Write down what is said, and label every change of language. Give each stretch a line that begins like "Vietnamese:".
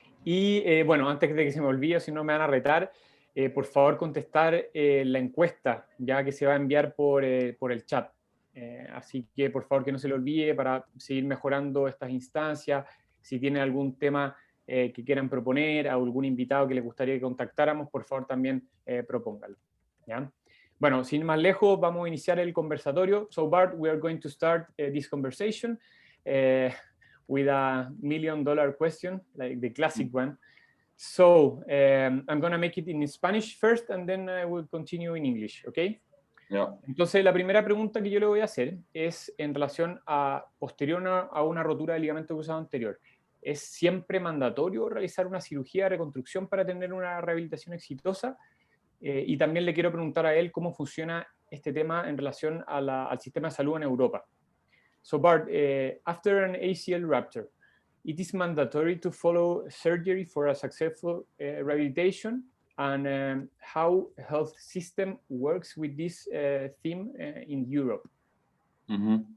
Spanish: Y bueno, antes de que se me olvide, si no me van a retar, por favor contestar la encuesta, ya que se va a enviar por el chat. Así que por favor que no se le olvide, para seguir mejorando estas instancias. Si tienen algún tema que quieran proponer, a algún invitado que les gustaría que contactáramos, por favor también propónganlo, ¿ya? Bueno, sin más lejos, vamos a iniciar el conversatorio.
English: So Bart, we are going to start this conversation with a $1 million question, like the classic one. So I'm going to make it in Spanish first, and then I will continue in English, okay? Yeah.
Spanish: Entonces, la primera pregunta que yo le voy a hacer es en relación a posterior a una rotura del ligamento cruzado anterior. ¿Es siempre mandatorio realizar una cirugía de reconstrucción para tener una rehabilitación exitosa? Y también le quiero preguntar a él cómo funciona este tema en relación al sistema de salud en Europa.
English: So Bart, after an ACL rupture, it is mandatory to follow surgery for a successful rehabilitation, and how health system works with this theme in Europe? Mm-hmm.